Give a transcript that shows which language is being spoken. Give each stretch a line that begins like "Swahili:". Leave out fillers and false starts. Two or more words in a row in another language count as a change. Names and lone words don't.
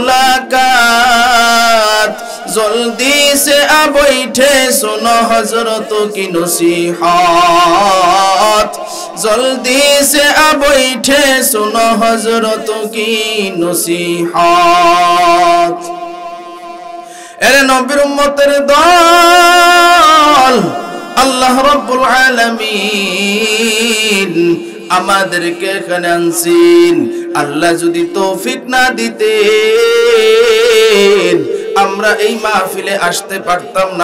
Urdu: ملاقات جلدی سے اب بیٹھے سنو حضرتوں کی نصیحات جلدی سے اب بیٹھے سنو حضرتوں کی نصیحات
Bangla: এর নবীর উম্মতের দল আল্লাহ রাব্বুল আলামিন আমাদেরকে এখানে আনছেন। আল্লাহ যদি তৌফিক না দিতেন আমরা এই মাহফিলে আসতে পারতাম না।